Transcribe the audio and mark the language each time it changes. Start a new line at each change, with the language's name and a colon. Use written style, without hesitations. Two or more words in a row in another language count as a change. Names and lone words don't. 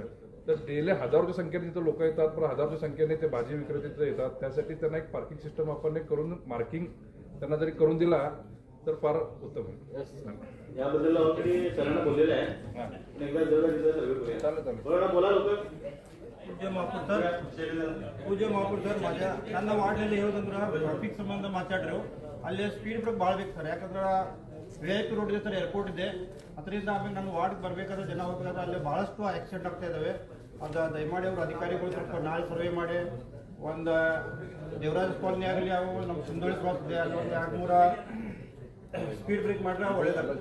Marathi: तर डेली हजारोच्या संख्येने तिथं लोक येतात, पण हजारोच्या संख्येने ते भाजी विक्रेते तिथं येतात. त्यासाठी त्यांना एक
English: parking system
Marathi: आपण एक करून मार्किंग त्यांना जरी करून दिला तर फार उत्तम होईल. याबद्दल ऑलरेडी सरांना बोललेलं आहे, एकदा जरा तिथं सर्वे करूया. बोला लोक.
Kannada: ಪೂಜೆ ಮಾಪುರ್ ಸರ್ ನನ್ನ ವಾರ್ಡ್ನಲ್ಲಿ ಹೇಳೋದಂದ್ರೆ ಟ್ರಾಫಿಕ್ ಸಂಬಂಧ ಮಾತಾಡ್ರು ಅಲ್ಲಿ
English: speed break
Kannada: ಭಾಳ ಬೇಕು ಸರ್. ಯಾಕಂದ್ರೆ VIP ರೋಡ್ ಇದೆ ಸರ್, ಏರ್ಪೋರ್ಟ್ ಇದೆ, ಅದರಿಂದ ಆಮೇಲೆ ನನ್ನ ವಾರ್ಡ್ಗೆ ಬರಬೇಕಾದ್ರೆ ಜನ ಹೋಗಬೇಕಾದ್ರೆ ಅಲ್ಲಿ ಭಾಳಷ್ಟು ಆಕ್ಸಿಡೆಂಟ್ ಆಗ್ತಾ ಇದ್ದಾವೆ. ಅದು ದಯಮಾಡಿ ಅವರು ಅಧಿಕಾರಿಗಳು ಸ್ವಲ್ಪ ನಾಳೆ ಸರ್ವೆ ಮಾಡಿ ಒಂದು ದೇವರಾಜ್ ಕಾಲನಿ ಆಗಲಿ, ಅವು ನಮ್ಮ ಸುಂದೋಳಿ ಕ್ರಾಸ್ ಇದೆ, ಅಲ್ಲಿ ಒಂದು 200
English: speed break
Kannada: ಮಾಡಿದ್ರೆ ಒಳ್ಳೇದಾಗುತ್ತೆ.